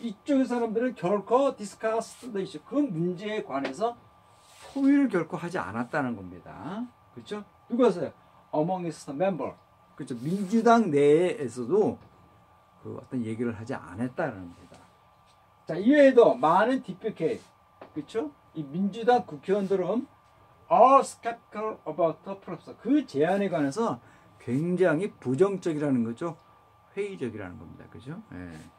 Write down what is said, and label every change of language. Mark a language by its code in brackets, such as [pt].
[ko] 이쪽의 사람들은 결코 [en] 디스커스드 이슈, [ko] 그 문제에 관해서 토의를 결코 하지 않았다는 겁니다. 그렇죠? 누가서요? [en] Amongst the member. [ko] 그렇죠. 민주당 내에서도 그 어떤 얘기를 하지 않았다는 겁니다. 자, 이외에도 많은 DPK, 그렇죠? 이 민주당 국회의원들은 [en] are skeptical about the proposal. [ko] 그 제안에 관해서 굉장히 부정적이라는 거죠. 회의적이라는 겁니다. 그죠? 예.